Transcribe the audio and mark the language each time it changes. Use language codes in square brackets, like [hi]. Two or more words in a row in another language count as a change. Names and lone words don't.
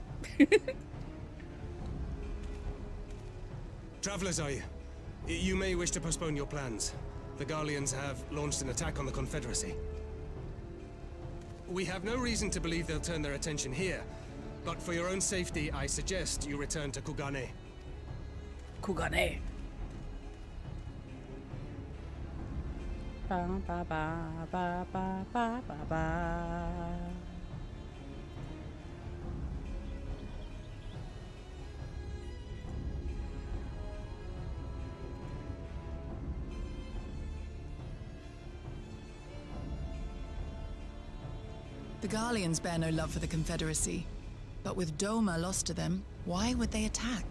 [en] Travelers, are you? You may wish to postpone your plans. The Garleans have launched an attack on the Confederacy. We have no reason to believe they'll turn their attention here, but for your own safety, I suggest you return to Kugane. Kugane. Ba ba ba ba ba ba ba ba. The Garleans bear no love for the Confederacy, but with Doma lost to them, why would they attack?